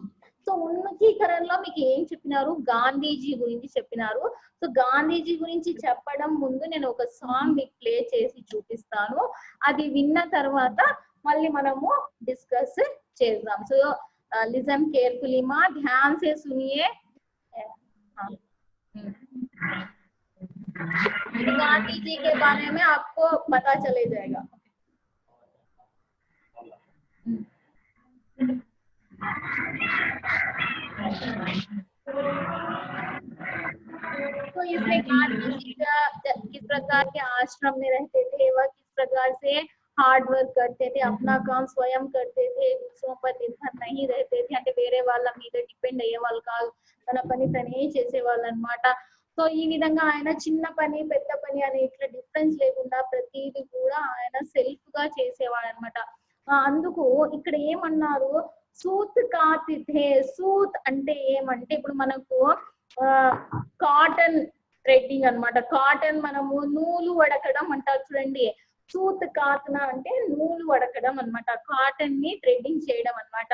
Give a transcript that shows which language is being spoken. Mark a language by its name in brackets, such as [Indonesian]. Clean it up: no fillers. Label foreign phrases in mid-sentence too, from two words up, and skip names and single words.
[Telugu] సో ఉన్ముఖీకరణలో మీకు ఏం చెప్పినారు, గాంధీజీ గురించి చెప్పినారు। సో గాంధీజీ గురించి చెప్పడం ముందు నేను ఒక సాంగ్ మీకు ప్లే చేసి చూపిస్తాను, అది విన్న తర్వాత మళ్ళీ మనము డిస్కస్ చేద్దాం। [Hindi] సో [English] listen carefully [Hindi] माँ, ध्यान से सुनिए। गांधी जी के बारे में आपको पता चले जाएगा। तो इसमें गांधी जी का किस प्रकार के आश्रम में रहते थे, वह किस प्रकार से [English] hard work [Hindi] करते थे, अपना काम स्वयं करते थे, दूसरों पर निर्भर नहीं रहते थे, [Telugu] అంటే వేరే వాళ్ళ మీద డిపెండ్ అయ్యే వాళ్ళు కాదు, తన పని తనే చేసేవాళ్ళు అన్నమాట। సో ఈ విధంగా ఆయన చిన్న పని పెద్ద పని అనే ఇట్లా డిఫరెన్స్ లేకుండా ప్రతిదీ కూడా ఆయన సెల్ఫ్ గా చేసేవాడు అన్నమాట। అందుకు ఇక్కడ ఏమన్నారు, [Hindi] सूत कातते, [Telugu] సూత్ అంటే ఏమంటే ఇప్పుడు మనకు [English] cotton threading [Telugu] అన్నమాట, కాటన్ మనము నూలు వడకడం అంటారు చూడండి, [Hindi] सूत कातना [Telugu] అంటే నూలు వడకడం అన్నమాట, కాటన్ ని థ్రెడ్డింగ్ చేయడం అన్నమాట।